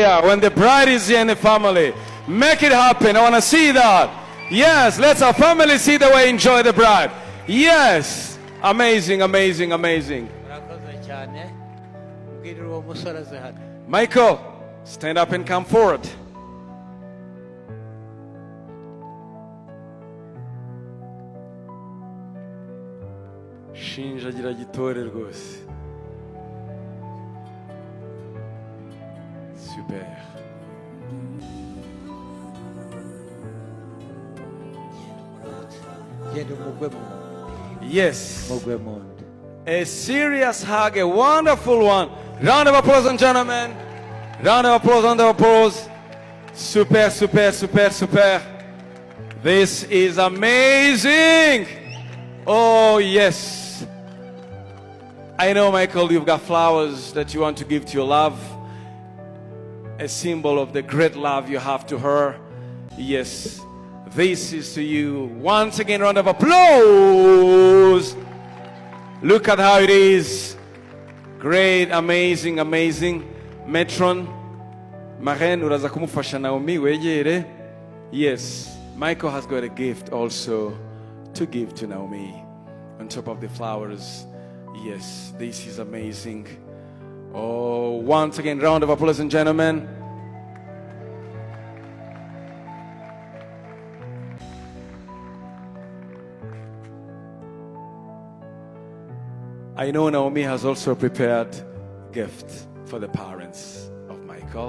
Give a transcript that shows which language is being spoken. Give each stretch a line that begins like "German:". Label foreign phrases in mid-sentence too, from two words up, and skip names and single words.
English: here when the bride is here in the family. Make it happen. I want to see that. Yes, let our family see the way enjoy the bride. Yes. Amazing, amazing, amazing.
Kinyarwanda: Bakoze cyane. Mbwirira uwo musore aze hano.
English: Michael, stand up and come forward.
Kinyarwanda: Shinjagira gitore rwose. Super. Genda umugwe mu Yes. mugwe mu nda.
English: A serious hug, a wonderful one. Round of applause, and gentlemen. Round of applause, round of applause. Super, super, super, super. This is amazing. Oh, yes. I know, Michael, you've got flowers that you want to give to your love. A symbol of the great love you have to her. Yes. This is to you. Once again, round of applause. Look at how it is. Great, amazing, amazing.
Kinyarwanda: Metron, Maren, uraza kumufasha Naomi, wegere.
English: Yes, Michael has got a gift also to give to Naomi. On top of the flowers. Yes, this is amazing. Oh, once again, round of applause, and gentlemen. I know Naomi has also prepared a gift for the parents of Michael.